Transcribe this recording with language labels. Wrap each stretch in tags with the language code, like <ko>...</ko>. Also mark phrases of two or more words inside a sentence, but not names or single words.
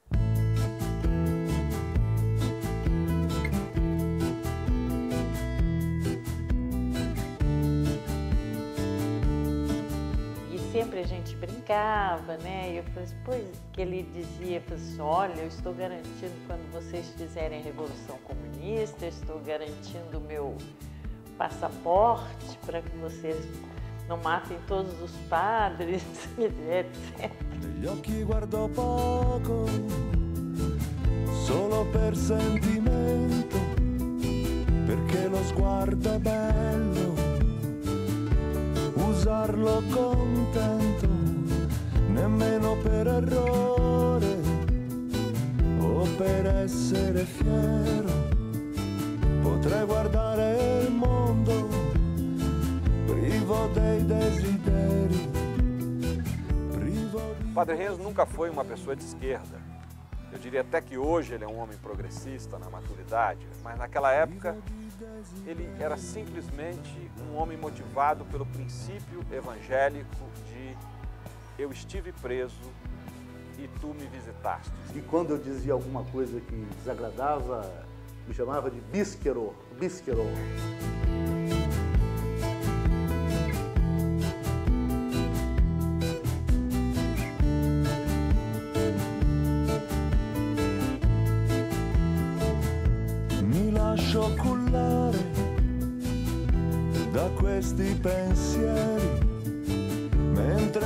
<pt>Sempre a gente brincava, né? E eu falei assim, pois, que ele dizia, olha, eu estou garantindo quando vocês fizerem a Revolução Comunista, eu estou garantindo o meu passaporte para que vocês não matem todos os padres, etc.</pt> <it>Negli occhi guardo poco, solo per sentimento, perché lo sguardo è bello. Usarlo contento, nemmeno per errore o per essere fiero. Potrei guardare il mondo privo dei desideri.</it> <pt>O Padre Renzo nunca foi uma pessoa de esquerda. Eu diria até que hoje ele é um homem progressista na maturidade, mas naquela época ele era simplesmente um homem motivado pelo princípio evangélico de eu estive preso e tu me visitaste. E quando eu dizia alguma coisa que desagradava, me chamava de bísquero, bísquero.</pt> <it>Mi lascio cullare da questi pensieri, mentre</it>